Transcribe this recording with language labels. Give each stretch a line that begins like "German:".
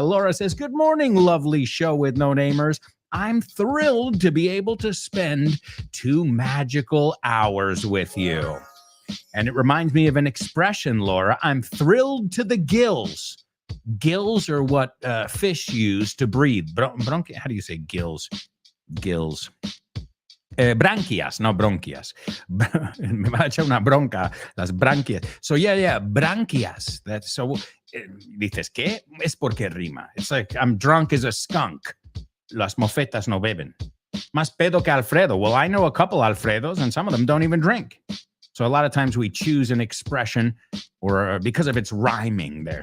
English: Laura says, good morning, lovely show with no namers. I'm thrilled to be able to spend 2 magical hours with you. And it reminds me of an expression, Laura. I'm thrilled to the gills. Gills are what fish use to breathe. How do you say gills? Gills.
Spanish: Branquias, no bronquias. Me va a echar una bronca, las branquias.
English: So, yeah,
Spanish: branquias. So, dices, ¿qué? Es porque rima.
English: It's like, I'm drunk as a skunk.
Spanish: Las mofetas no beben. Más pedo que Alfredo.
English: Well, I know a couple Alfredos, and some of them don't even drink. So a lot of times we choose an expression or because of its rhyming there.